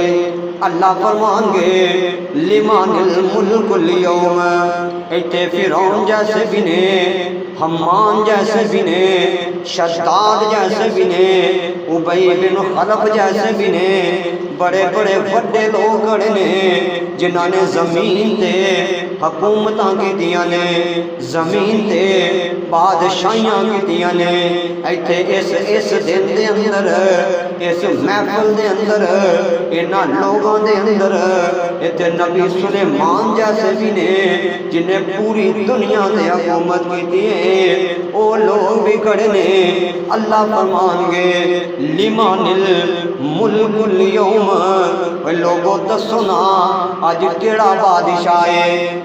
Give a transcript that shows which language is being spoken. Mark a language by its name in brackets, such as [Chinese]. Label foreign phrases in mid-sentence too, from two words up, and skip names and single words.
[Punjabi] اللہ فرمان گے [Arabic] لمن الملک اليوم، [Punjabi] ایتھے فرعون جیسے بھی نے، حمان جیسے بھی نے، شداد جیسے بھی نے، ابی بن خلف جیسے بھی نے، بڑے بڑے وڈے لوگ کھڑے نے جنہاں نے زمین تے حکومتاں کیتیاں نے، زمین تے بادشاہیاں کیتیاں نے، ایتھے اس دن دے اندر، اس محفل دے اندر، انہاں لوگاں دے اندر ایتھے نبی سلیمان جیسے بھی نے جنہیں پوری دنیا تے حکومت کیتی ہے، وہ لوگ بھی کھڑے نے۔ اللہ فرمان گے [Arabic] لمن الملک اليوم، [Punjabi] لوگوں دسو نا اج کیڑا بادشاہ ہے؟